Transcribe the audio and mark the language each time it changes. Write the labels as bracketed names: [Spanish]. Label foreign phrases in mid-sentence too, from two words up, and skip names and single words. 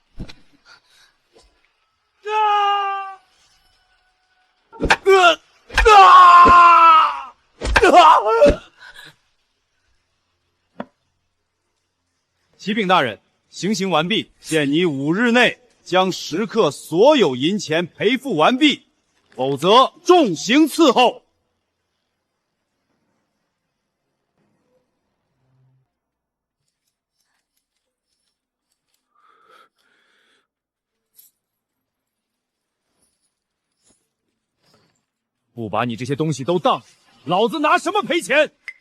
[Chinese] 啟稟大人，行刑完畢，限你5日內將食客所有銀錢賠付完畢，否則重刑伺候。不把你這些東西都當，老子拿什麼賠錢？